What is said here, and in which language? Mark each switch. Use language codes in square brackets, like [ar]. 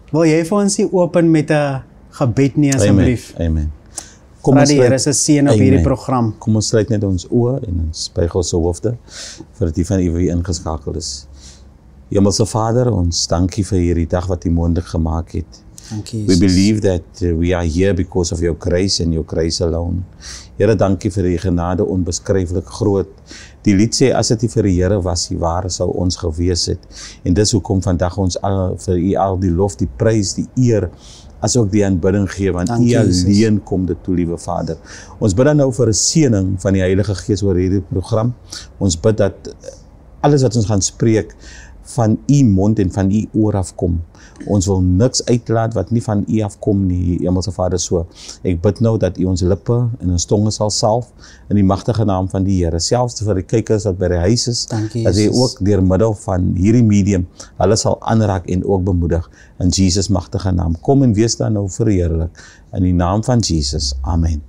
[af] wil jy vir ons hier open met 'n gebed nie asseblief? Amen. Vra die Here se seën op hierdie program. Kom ons sluit net ons oë en ons buig ons hoofde vir die van u wie ingeskakel is. Hemelse Vader, ons dankie vir hierdie dag wat u moontlik gemaak het. Dankie. [en] We believe that we are here because of your grace and your grace alone. [af] Here, dankie vir die genade onbeskryflik groot. Die lied sê, as dit nie vir die Here was, die waar sou ons gewees het. En dis hoekom vandag ons al vir u al die lof, die prys, die eer, as ook die aanbidding gee, want u alleen kom dit toe, liewe Vader. Ons bid dan nou vir 'n seëning van die Heilige Gees oor hierdie program. Ons bid dat alles wat ons gaan spreek van u mond en van u oor afkom. Ons wil niks uitlaat wat nie van u afkom nie, Hemelse Vader, so. Ek bid nou dat u ons lippe en ons tonge sal salf in die magtige naam van die Here. Selfs vir die kykers wat by die huis is, dat hy ook deur middel van hierdie medium hulle sal aanraak en ook bemoedig in Jesus magtige naam. Kom en wees dan nou verheerlik in die naam van Jesus. Amen.